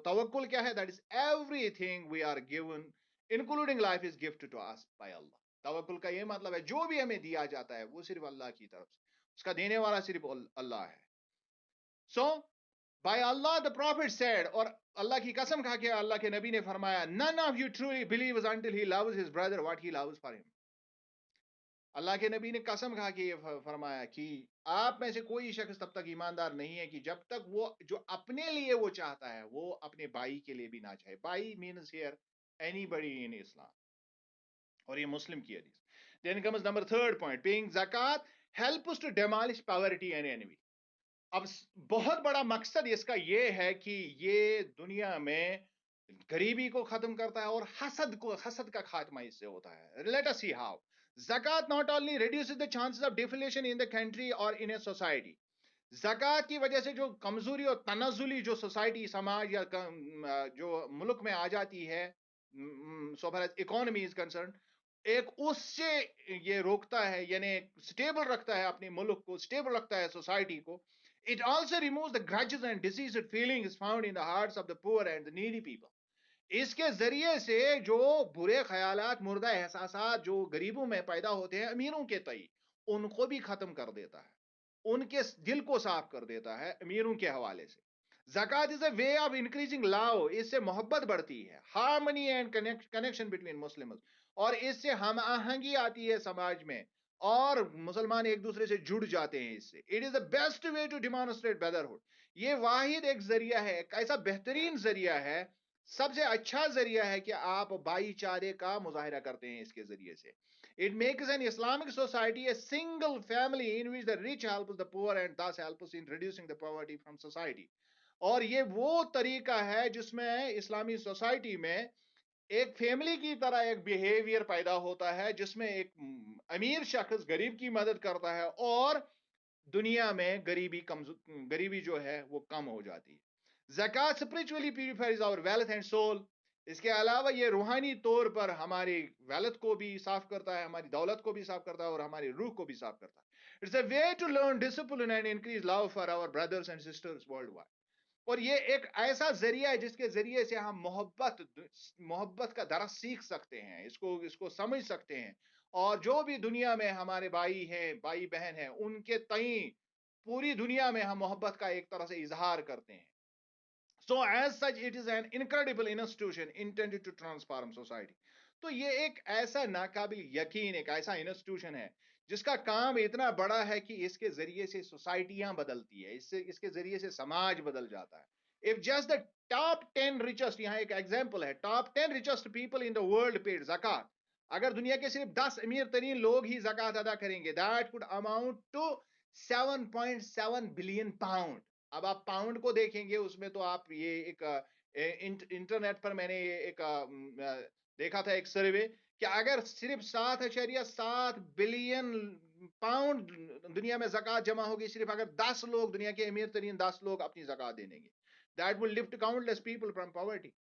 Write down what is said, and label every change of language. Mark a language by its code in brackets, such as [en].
[ur] وہ توکل کیا ہے؟ [en] That is everything we are given including life is gift to us by Allah. [ur] توکل کا یہ مطلب ہے جو بھی ہمیں دیا جاتا ہے وہ صرف اللہ کی طرف سے, اس کا دینے والا صرف اللہ ہے. [en] so by Allah the Prophet said, [ur] اور اللہ کی قسم کھا کے اللہ کے نبی نے فرمایا, [en] none of you truly believes until he loves his brother what he loves for him. [ur] اللہ کے نبی نے قسم کھا کے یہ فرمایا کہ آپ میں سے کوئی شخص تب تک ایماندار نہیں ہے کہ جب تک وہ جو اپنے لیے وہ چاہتا ہے وہ اپنے بھائی کے لیے بھی نہ چاہے. [en] بھائی means here anybody in Islam, [ur] اور یہ مسلم کی حدیث. [en] Then comes number third point, paying zakat helps to demolish poverty and envy. [ur] اب بہت بڑا مقصد اس کا یہ ہے کہ یہ دنیا میں غریبی کو ختم کرتا ہے اور حسد کا خاتمہ اس سے ہوتا ہے. [en] Let us see how. Zakat not only reduces the chances of deflation in the country or in a society. [ur] زکوٰۃ کی وجہ سے جو کمزوری اور تنزلی جو سوسائٹی, سماج یا جو ملک میں آ جاتی ہے, [en] so far as economy is concerned, [ur] ایک اس سے یہ روکتا ہے, یعنی سٹیبل رکھتا ہے اپنے ملک کو, سٹیبل رکھتا ہے سوسائٹی کو. [en] It also removes the grudges and diseased feelings found in the hearts of the poor and the needy people. [ur] اس کے ذریعے سے جو برے خیالات, مردہ احساسات جو غریبوں میں پیدا ہوتے ہیں امیروں کے تئیں, ان کو بھی ختم کر دیتا ہے, ان کے دل کو صاف کر دیتا ہے امیروں کے حوالے سے. زکوٰۃ [en] is a way of increasing love, [ur] اس سے محبت بڑھتی ہے, [en] harmony and connection between Muslims, [ur] اور اس سے ہم آہنگی آتی ہے سماج میں اور مسلمان ایک دوسرے سے جڑ جاتے ہیں اس سے. [en] It is the best way to demonstrate brotherhood. [ur] یہ واحد ایک ذریعہ ہے, ایک ایسا بہترین ذریعہ ہے, سب سے اچھا ذریعہ ہے کہ آپ بھائی چارے کا مظاہرہ کرتے ہیں اس کے ذریعے سے. [en] It makes an Islamic society a single family in which the rich helps the poor and thus helps in reducing the poverty from society. [ur] اور یہ وہ طریقہ ہے جس میں اسلامی سوسائٹی میں ایک فیملی کی طرح ایک بیہیویئر پیدا ہوتا ہے, جس میں ایک امیر شخص غریب کی مدد کرتا ہے اور دنیا میں غریبی جو ہے وہ کم ہو جاتی ہے. [en] زکوٰۃ spiritually purifies our wealth and soul. [ur] اس کے علاوہ یہ روحانی طور پر ہماری ویلتھ کو بھی صاف کرتا ہے, ہماری دولت کو بھی صاف کرتا ہے اور ہماری روح کو بھی صاف کرتا ہے. [en] It's a way to learn discipline and increase love for our brothers and sisters worldwide. [ur] اور یہ ایک ایسا ذریعہ ہے جس کے ذریعے سے ہم محبت کا درس سیکھ سکتے ہیں, اس کو سمجھ سکتے ہیں, اور جو بھی دنیا میں ہمارے بھائی ہیں, بھائی بہن ہیں, ان کے تئیں پوری دنیا میں ہم محبت کا ایک طرح سے اظہار کرتے ہیں. [en] So as such it is an incredible institution intended to transform society. [ur] تو یہ ایک ایسا ناقابل یقین ایک ایسا انسٹیٹیوشن ہے جس کا کام اتنا بڑا ہے کہ اس کے ذریعے سے سوسائٹیاں بدلتی ہے, اس کے ذریعے سے سماج بدل جاتا ہے. [en] If just the top 10 richest, [ur] یہاں ایک ایگزامپل ہے, [en] top 10 richest people in the world paid zakat, [ur] اگر دنیا کے صرف 10 امیر ترین لوگ ہی زکات ادا کریں گے, [en] that could amount to 7.7 billion pound. [ur] اب آپ پاؤنڈ کو دیکھیں گے, اس میں تو آپ یہ ایک انٹرنیٹ پر میں نے ایک دیکھا تھا ایک سروے کہ اگر صرف 7.7 بلین پاؤنڈ دنیا میں زکات جمع ہوگی, صرف اگر 10 لوگ, دنیا کے امیر ترین 10 لوگ اپنی زکات دے دیں گے, [en] that will lift countless people from poverty.